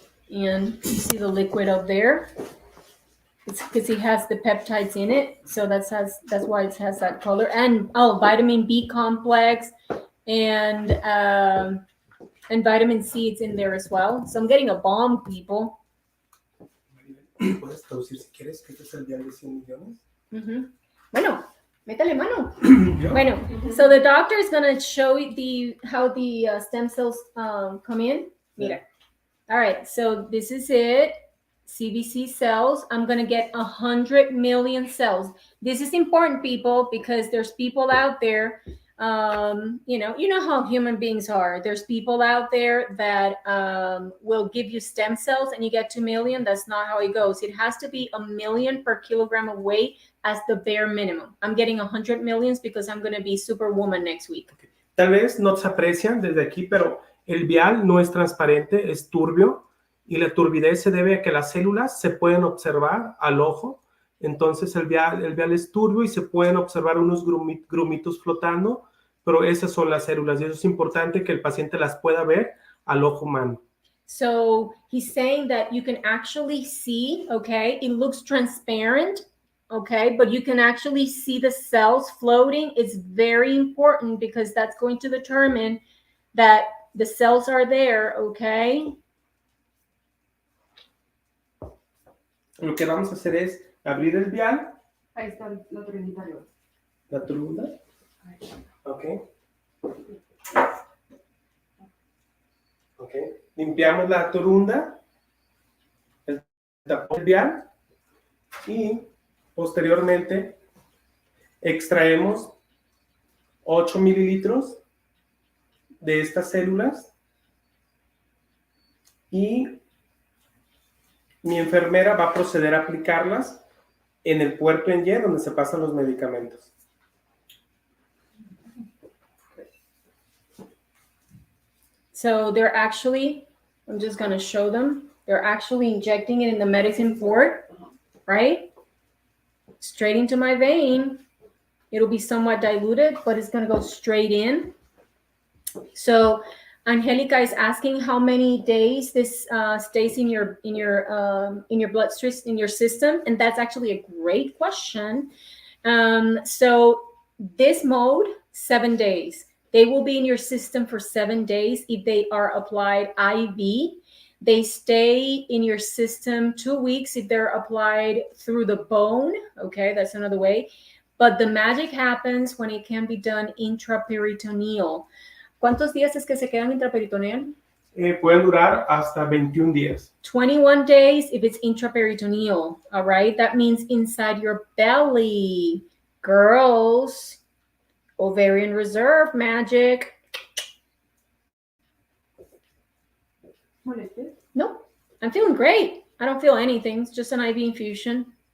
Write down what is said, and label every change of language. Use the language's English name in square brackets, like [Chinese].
[English] And you see the liquid up there. It's because he has the peptides in it, so that's why it has that color. And vitamin B complex and vitamin C, it's in there as well. So I'm getting a bomb, people. [Spanish] ¿Puedes traducir si quieres que este es el vial de 100 millones? Mm-hmm. Bueno, métale mano. ¿Yo? [English] Bueno, so the doctor is gonna show you how the stem cells come in. Mira. All right, so this is it. CBC cells. I'm gonna get 100 million cells. This is important, people, because there's people out there. You know how human beings are. There's people out there that will give you stem cells and you get 2 million. That's not how it goes. It has to be 1 million per kilogram of weight as the bare minimum. I'm getting 100 millions because I'm gonna be Superwoman next week. Okay. [Spanish] Tal vez no se aprecian desde aquí, pero el vial no es transparente, es turbio, y la turbidez se debe a que las células se pueden observar al ojo. Entonces el vial es turbio y se pueden observar unos grumitos flotando, pero esas son las células y eso es importante que el paciente las pueda ver al ojo humano. [English] So he's saying that you can actually see, okay, it looks transparent, okay, but you can actually see the cells floating. It's very important because that's going to determine that the cells are there, okay? [Spanish] Lo que vamos a hacer es abrir el vial. Ahí está la turundita arriba. La turunda. Ok. Ok. Limpiamos la turunda, el tapón del vial y posteriormente extraemos 8 mililitros de estas células y mi enfermera va a proceder a aplicarlas en el puerto en Y donde se pasan los medicamentos. [English] So they're actually, I'm just going to show them, they're actually injecting it in the medicine port, right? Straight into my vein. It'll be somewhat diluted, but it's going to go straight in. So Angelica is asking how many days this stays in your bloodstream, in your system, and that's actually a great question. So this mode, 7 days. They will be in your system for 7 days if they are applied IV. They stay in your system 2 weeks if they're applied through the bone. Okay, that's another way. But the magic happens when it can be done intraperitoneal. [Spanish] ¿Cuántos días es que se quedan intraperitoneal? Pueden durar hasta 21 días. [English] 21 days if it's intraperitoneal, all right? That means inside your belly. Girls, ovarian reserve magic. [Spanish] ¿Molestes? [English] No, I'm feeling great. I don't feel anything. It's just an IV infusion.